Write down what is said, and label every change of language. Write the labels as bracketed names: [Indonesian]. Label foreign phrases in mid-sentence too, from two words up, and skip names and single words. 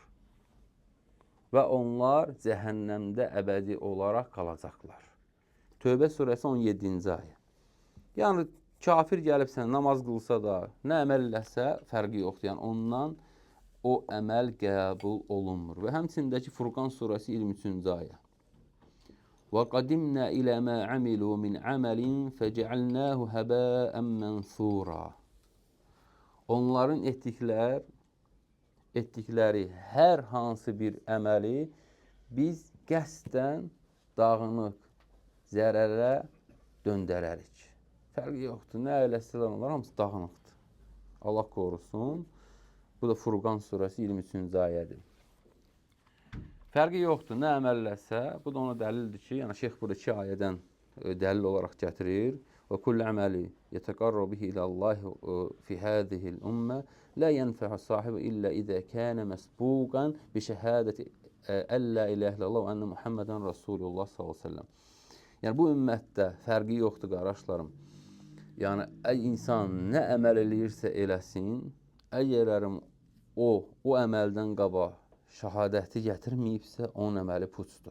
[Azerbaijani] Və onlar cəhənnəmdə əbədi olaraq qalacaqlar. Tövbə surəsi 17-ci ayə. Yəni kafir gəlib sənə namaz qılsa da, nə əməl eləsə fərqi yoxdur. Yəni ondan o əməl qəbul olunmur. Və həmçindəki Furqan surəsi 23-cü ayə. [Arabic] وَقَدِمْنَا إِلَى مَا عَمِلُوا مِنْ عَمَلٍ فَجَعَلْنَاهُ هَبَاءً مَنْثُورًا. [Azerbaijani] Onların etdikləri hər hansı bir əməli biz qəsdən dağınıq, zərərə döndərərik. Fərqi yoxdur. Nə eləsələr onlar hamısı dağınıqdır. Allah qorusun. Bu da Furqan surəsi 23-cü ayədir. Fərqi yoxdur. Nə əməl eləsə, bu da ona dəlildir ki, yəni şeyx burada 2 ayədən dəlil olaraq gətirir. [Arabic] وكل عمل يتقرب به إلى الله في هذه الأمة لا ينفع صاحبه إلا إذا كان مسبوقا بشهادة ألا إله إلا الله وأن محمدا رسول الله صلى الله عليه وسلم. [Azerbaijani] Yəni bu ümmətdə fərqi yoxdur qardaşlarım. Yəni insan nə əməl eləyirsə eləsin, əgər o əməldən qabaq şəhadəti gətirməyibsə, onun əməli puçdur.